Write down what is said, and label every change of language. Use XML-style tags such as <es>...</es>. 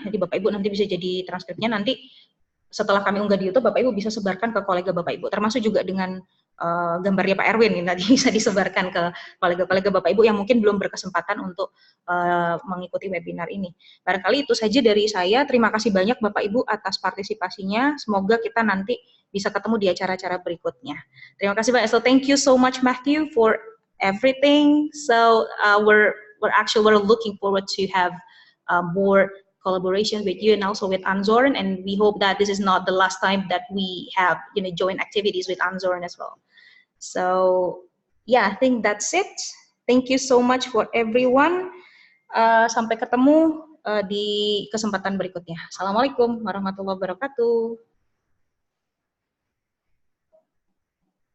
<id>Jadi Bapak Ibu nanti bisa jadi transkripnya. Nanti setelah kami unggah di YouTube, Bapak Ibu bisa sebarkan ke kolega Bapak Ibu, termasuk juga dengan gambarnya Pak Erwin yang tadi bisa disebarkan ke kolega-kolega Bapak Ibu yang mungkin belum berkesempatan untuk mengikuti webinar ini. Barangkali itu saja dari saya. Terima kasih banyak Bapak Ibu atas partisipasinya. Semoga kita nanti bisa ketemu di acara-acara berikutnya. Terima kasih banyak.</id> <en>So thank you so much Matthew for everything. So we're looking forward to have more collaboration with you and also with Anzorn, and we hope that this is not the last time that we have joint activities with Anzorn as well. So yeah, I think that's it. Thank you so much for everyone.</en> <id>Sampai ketemu di kesempatan berikutnya. Assalamualaikum warahmatullahi wabarakatuh.</id> <en>Thank you, everyone. Have a good day.</en>